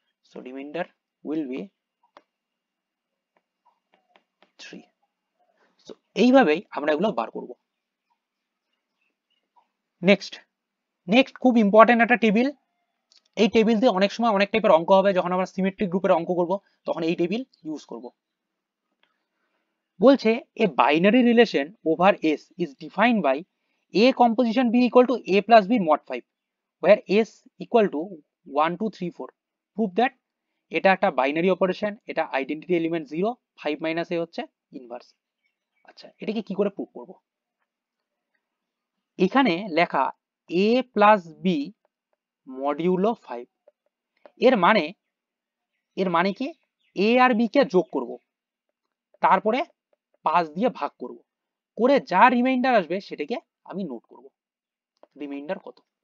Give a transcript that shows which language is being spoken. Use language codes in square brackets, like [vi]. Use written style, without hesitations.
[en] So reminder will be 3। [bn] So এইভাবেই আমরা এগুলো বার করব। নেক্সট খুব ইম্পর্টেন্ট একটা টেবিল, এই টেবিল দিয়ে অনেক সময় অনেক টাইপের অঙ্ক হবে, যখন আমরা সিমেট্রিক গ্রুপের অঙ্ক করব তখন এই টেবিল ইউজ করব। বলছে [en] a binary relation over S is defined by A composition B equal to A plus B mod 5 where S equal to 1 2 3 4, prove that [bn] এটা একটা বাইনারি অপারেশন, এটা আইডেন্টিটি এলিমেন্ট 0, 5 - A হচ্ছে ইনভার্স। আচ্ছা এটাকে কি করে প্রুভ করব, এখানে লেখা A plus B মডিউলো 5, এর মানে কি A আর B কে যোগ করব, তারপরে 5 দিয়ে ভাগ করব, করে যা রিমাইন্ডার আসবে সেটাকে আমি নোট করব রিমাইন্ডার কত।